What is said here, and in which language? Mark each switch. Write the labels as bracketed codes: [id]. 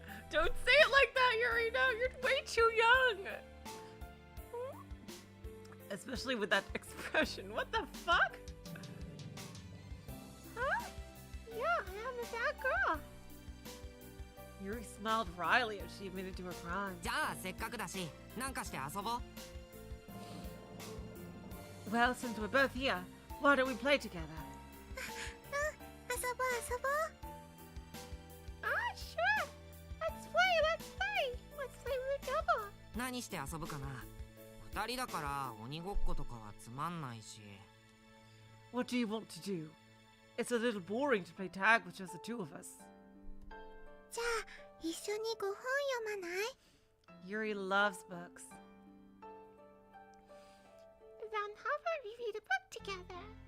[en] Don't say it like that, Yuri. No, you're way too young. Especially with that expression. What the fuck? Huh? Yeah, I am a bad girl. Yuri smiled wryly as she admitted to her crime. [ja] じゃあせっかくだし、なんかして遊ぼう。 [en] Well, since we're both here, why don't we play together? [ja] 遊ぼう。 [en] Ah, sure. Let's play. Let's play Woooo Double. [ja] 何して遊ぶかな。二人だから鬼ごっことかはつまんないし。 [en] What do you want to do? It's a little boring to play tag with just the two of us. [ja] じゃあ、一緒に5本読まない？ [en] Yuri loves books. Then how about we read a book together?